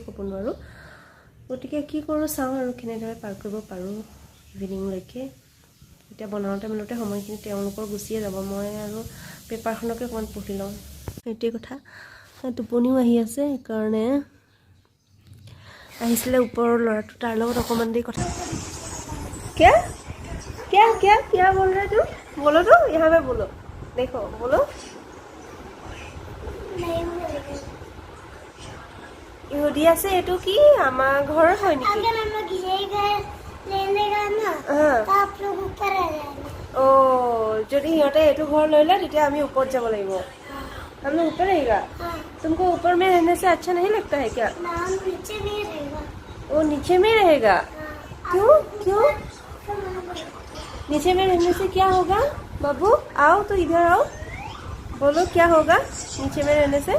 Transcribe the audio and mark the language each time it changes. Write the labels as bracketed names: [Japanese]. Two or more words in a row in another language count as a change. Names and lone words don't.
[Assamese] ক'ব নোৱাৰোঁ গতিকে কি কৰোঁ চাওঁ আৰু কেনেদৰে পাৰ কৰিব পাৰোঁ ইভিনিংলৈকে এতিয়া বনাওঁতে মেলোঁতে সময়খিনি তেওঁলোকৰ গুচিয়ে যাব মই আৰু পেপাৰখনকে অকণমান পঢ়ি লওঁ সেইটোৱে কথা টোপনিও আহি আছে সেইকাৰণে আহিছিলে ওপৰৰ ল'ৰাটো তাৰ লগত অকণমান দেৰি কথা [Hindi] क्या बोल रहे तुम बोलो तो यहाँ पे बोलो देखो बोलो [Assamese] ইহুদি আছে এটো কি আমাৰ ঘৰ হয় নেকি [Hindi] लेने का ना हाँ तो आप लोग ऊपर आ जाना। [Assamese] ओ যদি সিহঁতে এইটো ঘৰ লৈ লয় তেতিয়া আমি ওপৰত যাব লাগিব [Hindi] हाँ हम लोग ऊपर रहेगा हाँ तुमको ऊपर में रहने से अच्छा नहीं लगता है क्या नाम नीचे नहीं रहेगा। वो नीचे में रहेगा हाँ, क्यों क्यों नीचे में रहने से क्या होगा बाबू आओ तो इधर आओ बोलो क्या होगा नीचे में रहने से